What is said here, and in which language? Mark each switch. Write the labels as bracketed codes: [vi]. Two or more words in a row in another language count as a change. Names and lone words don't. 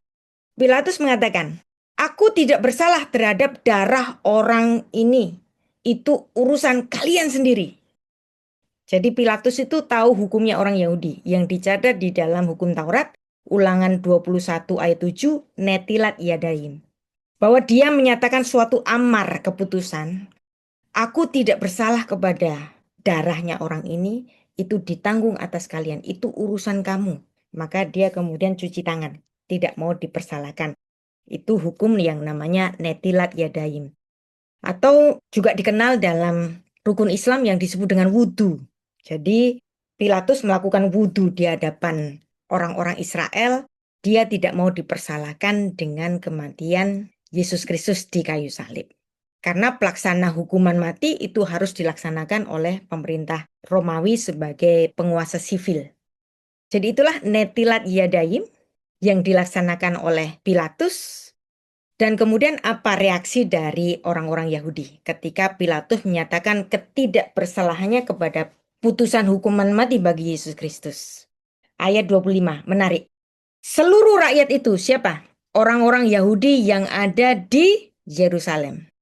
[id] Pilatus mengatakan, aku tidak bersalah terhadap darah orang ini. Itu urusan kalian sendiri. Jadi Pilatus itu tahu hukumnya orang Yahudi yang dicatat di dalam hukum Taurat, Ulangan 21 ayat 7, [he] נטילת ידיים. [id] Bahwa dia menyatakan suatu amar keputusan, aku tidak bersalah kepada darahnya orang ini, itu ditanggung atas kalian, itu urusan kamu. Maka dia kemudian cuci tangan, tidak mau dipersalahkan. Itu hukum yang namanya [he] נטילת ידיים. [id] Atau juga dikenal dalam rukun Islam yang disebut dengan wudhu. Jadi Pilatus melakukan wudhu di hadapan orang-orang Israel. Dia tidak mau dipersalahkan dengan kematian Yesus Kristus di kayu salib. Karena pelaksana hukuman mati itu harus dilaksanakan oleh pemerintah Romawi sebagai penguasa sivil. Jadi itulah [he] נטילת ידיים [id] yang dilaksanakan oleh Pilatus. Dan kemudian apa reaksi dari orang-orang Yahudi ketika Pilatus menyatakan ketidakbersalahannya kepada putusan hukuman mati bagi Yesus Kristus. Ayat 25, menarik. Seluruh rakyat itu siapa? Orang-orang Yahudi yang ada di Yerusalem.